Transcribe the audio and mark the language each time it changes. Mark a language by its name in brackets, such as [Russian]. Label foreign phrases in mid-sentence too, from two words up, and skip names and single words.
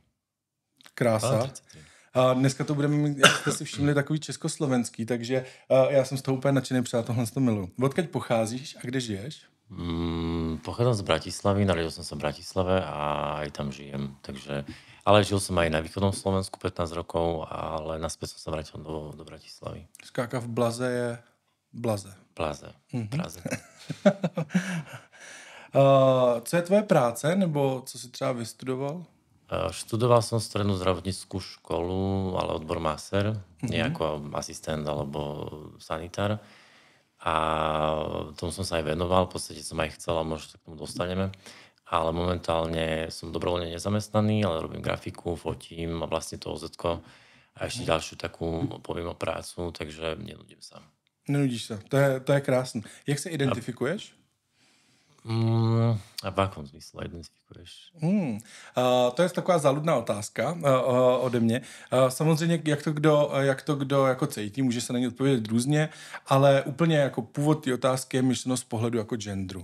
[Czech] Krása. 33. Dneska to budeme mít, jak jste si všimli, takový československý, takže já jsem z toho úplně nadšený, protože já tohle to miluji. Odkud pocházíš a kde žiješ? [Slovak] Pochádzam z Bratislavy, narodil som sa v Bratislave a aj tam žijem. Takže, ale žil som aj na východnom Slovensku 15 rokov, ale naspäť som sa vrátil do Bratislavy. Skáka v Blaze je Blaze. Blaze. Praze. [Czech] Co je tvoje práce, nebo co jsi třeba vystudoval? [Slovak] Študoval som strednú zdravotníckú školu, ale odbor master, nie ako asistent alebo sanitár. A tomu som sa aj venoval, v podstate som aj chcel a možno sa k tomu dostaneme. Ale momentálne som dobrovoľne nezamestnaný, ale robím grafiku, fotím a vlastne to OZ-ko a ešte ďalšiu takú poviem prácu, takže nenudím sa. [Czech] Nenudíš se, to je krásný. Jak se identifikuješ? [Slovak] A v akom zmysle identifikuješ? [Czech] To je taková záludná otázka ode mě. Samozřejmě, jak to kdo jako cítí, může se na ně odpovědět různě, ale úplně jako původ té otázky je myšleno z pohledu jako genderu.